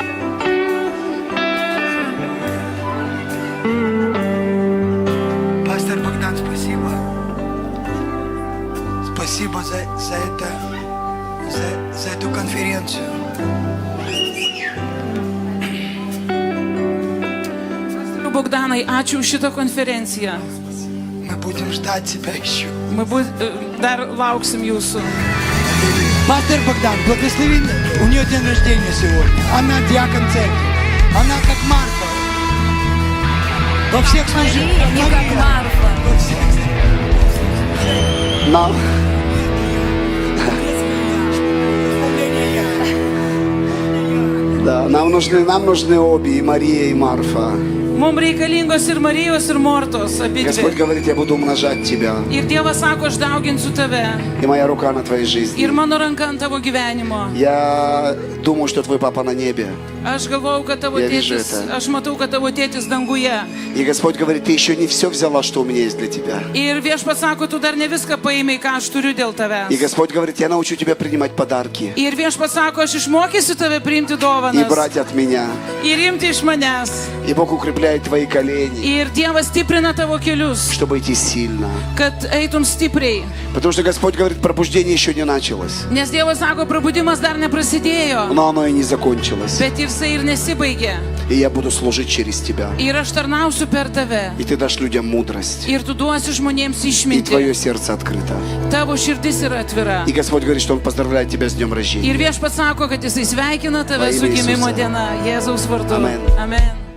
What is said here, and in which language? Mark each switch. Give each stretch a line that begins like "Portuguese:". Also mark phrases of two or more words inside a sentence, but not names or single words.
Russian: Пастор Богдан, спасибо. Спасибо за эту конференцию.
Lithuanian: Bogdanai, ačiū už šitą konferenciją.
Russian: Мы будем ждать тебя еще.
Lithuanian: Dar lauksim jūsų.
Russian: Пастор Богдан, благослови, у нее день рождения сегодня. Она диакон церкви. Она как Марфа. Во всех служениях. Не как Марфа. Нам. Да, нам нужны обе, и Мария, и Марфа.
Lithuanian: Mums reikalingos ir Marijos, ir Mortos,
Russian: Господь
Lithuanian: abidvi.
Russian: говорит, я буду умножать тебя.
Lithuanian: Ir Dievas sako, aš dauginsiu tave.
Russian: И моя рука на твоей жизни.
Lithuanian: Ir mano ranka ant tavo gyvenimo.
Russian: Я думаю, что твой папа на небе.
Lithuanian: Aš galvau, kad tavo
Russian: Я вижу
Lithuanian: tėtis,
Russian: это.
Lithuanian: aš matau, kad tavo tėtis danguje.
Russian: И Господь говорит, ты еще не все взяла, что у меня есть для тебя.
Lithuanian: Ir viešpats sako, tu dar ne viską paėmei, ką aš turiu dėl
Russian: И
Lithuanian: tavęs.
Russian: Господь говорит, я научу тебя принимать подарки
Lithuanian: Ir viešpats sako, aš išmokysiu tave priimti
Russian: и
Lithuanian: dovanas.
Russian: брать от меня.
Lithuanian: Ir imti iš manęs.
Russian: И Бог укрепляет твои колени,
Lithuanian: Ir Dievas stiprina tavo kelius,
Russian: чтобы идти сильно.
Lithuanian: kad eitum stipriai.
Russian: Потому что Господь говорит, пробуждение еще не началось,
Lithuanian: Nes Dievas sako, prabudimas dar neprasidėjo,
Russian: но оно и не закончилось.
Lithuanian: bet ir jisai ir nesibaigė.
Russian: И я буду служить через тебя.
Lithuanian: Ir aš tarnausiu per tave.
Russian: И ты дашь людям мудрость.
Lithuanian: Ir tu duosi žmonėms
Russian: И твое
Lithuanian: išmintį.
Russian: сердце открыто.
Lithuanian: Tavo širdis yra atvira.
Russian: И Господь говорит, что Он поздравляет тебя с днем
Lithuanian: Ir
Russian: рождения.
Lithuanian: viešpats sako, kad jisai sveikina tave
Russian: Va
Lithuanian: su
Russian: ime
Lithuanian: gimimo
Russian: Jesuse.
Lithuanian: diena. Jėzaus vardu. Amen. Amen.